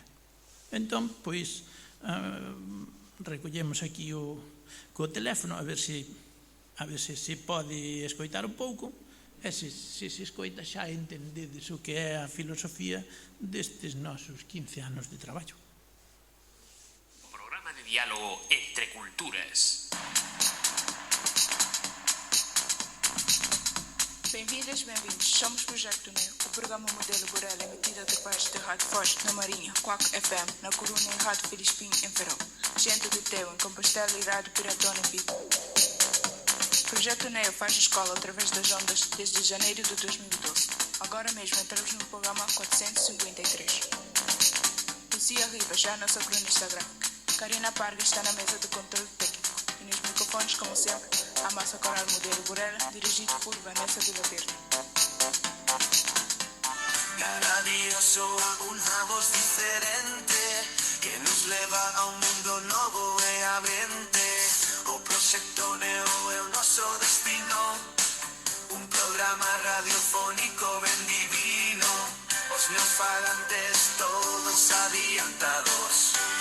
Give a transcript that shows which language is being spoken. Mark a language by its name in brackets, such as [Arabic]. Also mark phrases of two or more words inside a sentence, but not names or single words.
[Galician] Entón, pois, recollemos aquí co teléfono a ver se se pode escoitar un pouco e se se escoita xa entendedes o que é a filosofía destes nosos 15 anos de traballo. O programa de diálogo entre culturas. [Portuguese] Bem-vindas, bem-vindos. Somos Projeto Neo, o programa modelo Borel emitido através da Rádio Foz, na Marinha, Quack FM, na Corunha e Rádio Filispim, em Ferrol. Gente de Teu, em Compostela e Rádio Piratona, em Pico. Projeto Neo faz escola através das ondas desde janeiro de 2012. Agora mesmo entramos no programa 453. Lucia Rivas, já a nossa cronista gráfica. Karina Parga está na mesa de controle técnico. E nos microfones, como sempre, a massa coral modelo Borela, dirigido por Vanessa Vilaverde. [Galician] Cada día soa unha voz diferente que nos leva a un mundo novo e abrente. O Proxecto Neo é o noso destino, un programa radiofónico ben divino, os neofalantes todos adiantados.